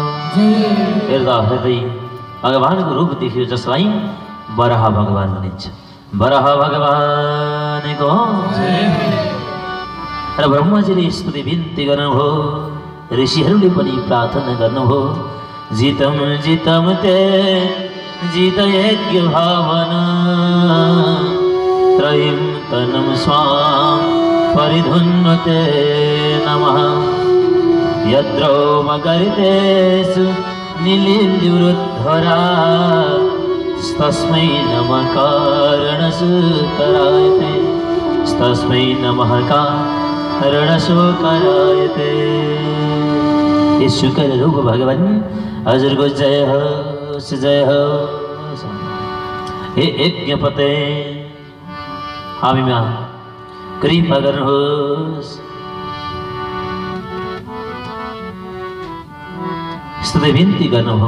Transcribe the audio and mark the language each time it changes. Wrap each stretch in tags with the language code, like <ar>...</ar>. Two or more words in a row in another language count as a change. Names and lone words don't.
<ne>हेर्दा हेर्दै भगवानको रूप देखियो, जसलाई वराह भगवान भनिन्छ। वराह भगवानको र ब्रह्माजीले स्तुति बिन्ती गर्नुभयो। ऋषिहरूले पनि प्रार्थना गर्नुभयो।</ne> <sa>जितम जितम ते जित यज्ञ भावना, त्रयीं तनं स्वां परिधुन्वते नमः। यद्रोमगरितेषु निलिन्दिवृद्धरा, तस्मै नमः कारणसुकरायते, तस्मै नमः कारणसुकरायते।</sa> <ne>ये शुकर रूप भगवान हजुरको जय होस्, जय होस्। हे यज्ञपते, हामीमा कृपा गर्नुहोस्। स्तुति बिन्ती गर्नुभयो।</ne>